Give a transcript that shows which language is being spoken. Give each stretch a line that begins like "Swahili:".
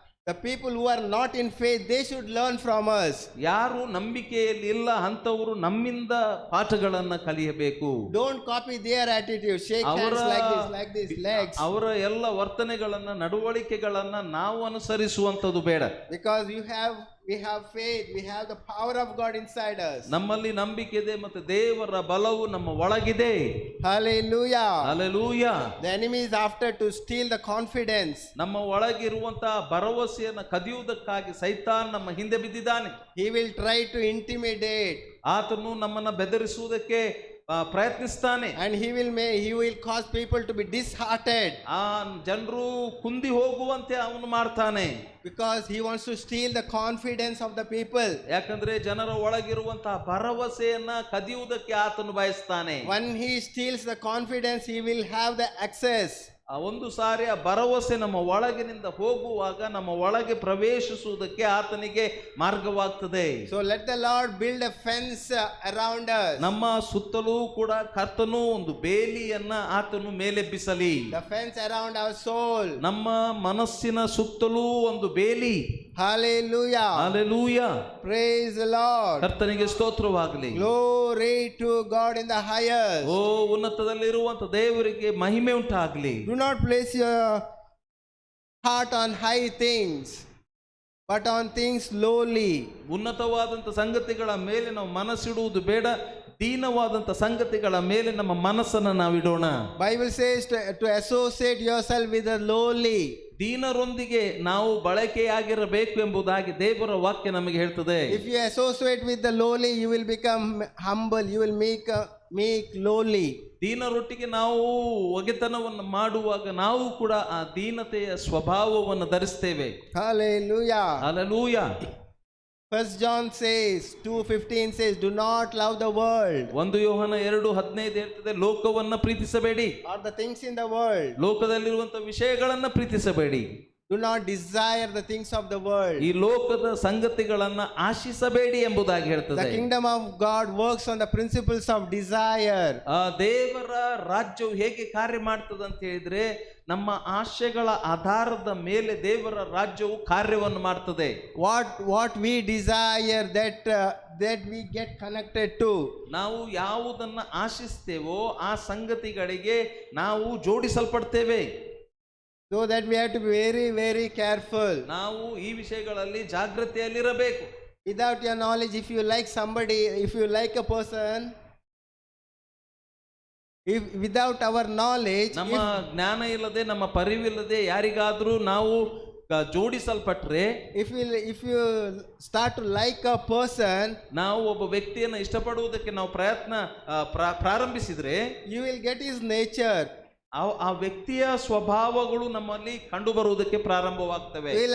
English: The people who are not in faith, they should learn from us.
Kannada: ಯಾರು ನಂಬಿಕೆಯಲ್ಲಿ ಇಲ್ಲ ಅಂತವರು ನಮ್ಮಿಂದ ಪಾಠಗಳನ್ನ ಕಲಿಯಬೇಕು.
English: Don't copy their attitude, shake hands like this, legs.
Kannada: ಅವರ ಎಲ್ಲ ವರ್ತನೆಗಳನ್ನ ನಡವಳಿಕೆಗಳನ್ನ ನಾವು ಅನುಸರಿಸುವಂತದ್ದು ಬೇಡ.
English: Because we have faith, we have the power of God inside us.
Kannada: ನಮ್ಮಲ್ಲಿ ನಂಬಿಕೆ ಇದೆ ಮತ್ತು ದೇವರ ಬಲವು ನಮ್ಮ ಒಳಗಿದೆ.
English: Hallelujah. Hallelujah. The enemy is after to steal the confidence.
Kannada: ನಮ್ಮ ಒಳಗಿರುವಂತಹ ಭರವಸೆಯನ್ನು ಕದಿಯುವುದಕ್ಕಾಗಿ ಸೈತಾನ್ ನಮ್ಮ ಹಿಂದೆ ಬಿದ್ದಿದ್ದಾನೆ.
English: He will try to intimidate.
Kannada: ಆತನು ನಮ್ಮನ್ನ ಬೆದರಿಸುವುದಕ್ಕೆ ಪ್ರಯತ್ನಿಸ್ತಾನೆ.
English: And he will cause people to be disheartened.
Kannada: ಆ ಜನರು ಕುಂದಿ ಹೋಗುವಂತೆ ಅವನು ಮಾಡ್ತಾನೆ.
English: Because he wants to steal the confidence of the people.
Kannada: ಯಾಕಂದ್ರೆ ಜನರ ಒಳಗಿರುವಂತಹ ಭರವಸೆಯನ್ನ ಕದಿಯುವುದಕ್ಕೆ ಆತನು ಬಯಸ್ತಾನೆ.
English: When he steals the confidence, he will have the access.
Kannada: ಆ ಒಂದು ಸಾರಿ ಆ ಭರವಸೆ ನಮ್ಮ ಒಳಗಿನಿಂದ ಹೋಗುವಾಗ ನಮ್ಮ ಒಳಗೆ ಪ್ರವೇಶಿಸುವುದಕ್ಕೆ ಆತನಿಗೆ ಮಾರ್ಗವಾಗ್ತದೆ.
English: So let the Lord build a fence around us.
Kannada: ನಮ್ಮ ಸುತ್ತಲೂ ಕೂಡ ಕರ್ತನು ಒಂದು ಬೇಲಿಯನ್ನ ಆತನು ಮೇಲೆಬ್ಬಿಸಲಿ.
English: The fence around our soul.
Kannada: ನಮ್ಮ ಮನಸ್ಸಿನ ಸುತ್ತಲೂ ಒಂದು ಬೇಲಿ.
English: Hallelujah.
Kannada: Hallelujah.
English: Praise the Lord.
Kannada: ಕರ್ತನಿಗೆ ಸ್ತೋತ್ರವಾಗಲಿ.
English: Glory to God in the highest.
Kannada: ಓ ಉನ್ನತದಲ್ಲಿರುವಂತ ದೇವರಿಗೆ ಮಹಿಮೆ ಉಂಟಾಗಲಿ.
English: Do not place your heart on high things, but on things lowly.
Kannada: ಉನ್ನತವಾದಂಥ ಸಂಗತಿಗಳ ಮೇಲೆ ನಾವು ಮನಸ್ಸಿಡುವುದು ಬೇಡ, ದೀನವಾದಂಥ ಸಂಗತಿಗಳ ಮೇಲೆ ನಮ್ಮ ಮನಸ್ಸನ್ನು ನಾವಿಡೋಣ.
English: Bible says to associate yourself with the lowly.
Kannada: ದೀನರೊಂದಿಗೆ ನಾವು ಬಳಕೆಯಾಗಿರಬೇಕು ಎಂಬುದಾಗಿ ದೇವರ ವಾಕ್ಯ ನಮಗೆ ಹೇಳ್ತದೆ.
English: If you associate with the lowly, you will become humble. You will make lowly.
Kannada: ದೀನರೊಟ್ಟಿಗೆ ನಾವು ಒಗೆತನವನ್ನು ಮಾಡುವಾಗ ನಾವು ಕೂಡ ಆ ದೀನತೆಯ ಸ್ವಭಾವವನ್ನು ಧರಿಸ್ತೇವೆ.
English: Hallelujah.
Kannada: Hallelujah.
English: First John says 2:15 says, do not love the world
Kannada: 1 ಯೋಹನ 2:15 ಹೇಳ್ತದೆ, ಲೋಕವನ್ನ ಪ್ರೀತಿಸಬೇಡಿ,
English: or the things in the world.
Kannada: ಲೋಕದಲ್ಲಿರುವಂತ ವಿಷಯಗಳನ್ನ ಪ್ರೀತಿಸಬೇಡಿ.
English: Do not desire the things of the world.
Kannada: ಈ ಲೋಕದ ಸಂಗತಿಗಳನ್ನ ಆಶಿಸಬೇಡಿ ಎಂಬುದಾಗಿ ಹೇಳ್ತದೆ.
English: The kingdom of God works on the principles of desire.
Kannada: ಆ ದೇವರ ರಾಜ್ಯವು ಹೇಗೆ ಕಾರ್ಯ ಮಾಡ್ತದೆ ಅಂತ ಹೇಳಿದ್ರೆ, ನಮ್ಮ ಆಶೆಗಳ ಆಧಾರದ ಮೇಲೆ ದೇವರ ರಾಜ್ಯವು ಕಾರ್ಯವನ್ನು ಮಾಡ್ತದೆ.
English: What we desire, that we get connected to.
Kannada: ನಾವು ಯಾವುದನ್ನ ಆಶಿಸ್ತೇವೋ ಆ ಸಂಗತಿಗಳಿಗೆ ನಾವು ಜೋಡಿಸಲ್ಪಡ್ತೇವೆ.
English: So that we have to be very, very careful.
Kannada: ನಾವು ಈ ವಿಷಯಗಳಲ್ಲಿ ಜಾಗೃತಿಯಲ್ಲಿರಬೇಕು.
English: Without your knowledge, if you like somebody, if you like a person, if without our knowledge,
Kannada: ನಮ್ಮ ಜ್ಞಾನ ಇಲ್ಲದೆ ನಮ್ಮ ಪರಿವಿಲ್ಲದೆ ಯಾರಿಗಾದ್ರೂ ನಾವು ಜೋಡಿಸಲ್ಪಟ್ರೆ,
English: if you start to like a person,
Kannada: ನಾವು ಒಬ್ಬ ವ್ಯಕ್ತಿಯನ್ನು ಇಷ್ಟಪಡುವುದಕ್ಕೆ ನಾವು ಪ್ರಾರಂಭಿಸಿದ್ರೆ,
English: you will get his nature.
Kannada: ಆ ವ್ಯಕ್ತಿಯ ಸ್ವಭಾವಗಳು ನಮ್ಮಲ್ಲಿ ಕಂಡು ಬರುವುದಕ್ಕೆ ಪ್ರಾರಂಭವಾಗ್ತವೆ.